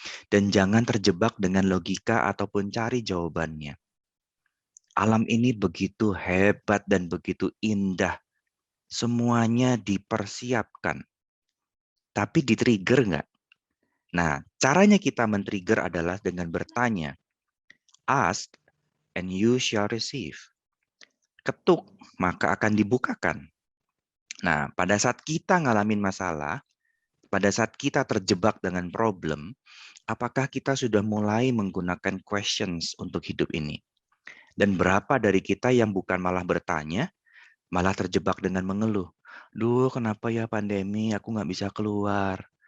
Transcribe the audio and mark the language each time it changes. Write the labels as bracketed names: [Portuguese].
[Indonesian] Dan jangan terjebak dengan logika ataupun cari jawabannya. Alam ini begitu hebat dan begitu indah. Semuanya dipersiapkan. Tapi di-trigger nggak? Nah, caranya kita men-trigger adalah dengan bertanya. [English] Ask and you shall receive. [Indonesian] Ketuk, maka akan dibukakan. Nah, pada saat kita ngalamin masalah, pada saat kita terjebak dengan problem, apakah kita sudah mulai menggunakan questions untuk hidup ini? Dan berapa dari kita yang bukan malah bertanya, malah terjebak dengan mengeluh. Duh, kenapa ya pandemi, aku nggak bisa keluar.